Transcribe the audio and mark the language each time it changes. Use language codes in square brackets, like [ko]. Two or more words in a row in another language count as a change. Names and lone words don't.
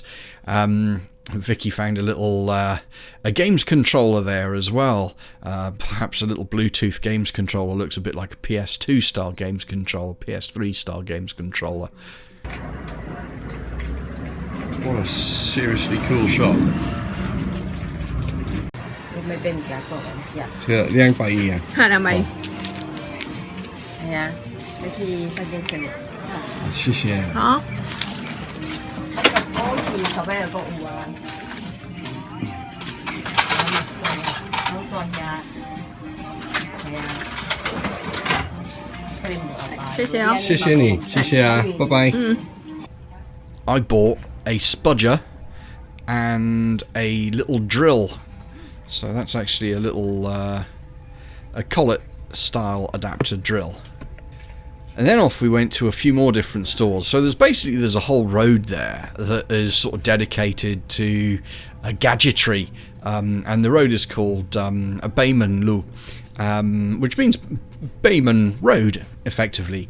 [en] Vicky found a little a games controller there as well. Perhaps a little Bluetooth games controller. Looks a bit like a PS2 style games controller, PS3 style games controller. What a seriously cool shop. ไม่เป็นการกดอันเจีย [yue] 200 啊 200咪係啊，你去分店食。謝謝。好。我去十蚊有個五啊。好貴呀，係啊。謝謝哦。謝謝你，謝謝啊，拜拜。 [en] I bought a spudger and a little drill. So that's actually a little a collet style adapter drill. And then off we went to a few more different stores. So there's a whole road there that is sort of dedicated to Gadgetry, and the road is called Bayman, which means Bayman Road, effectively.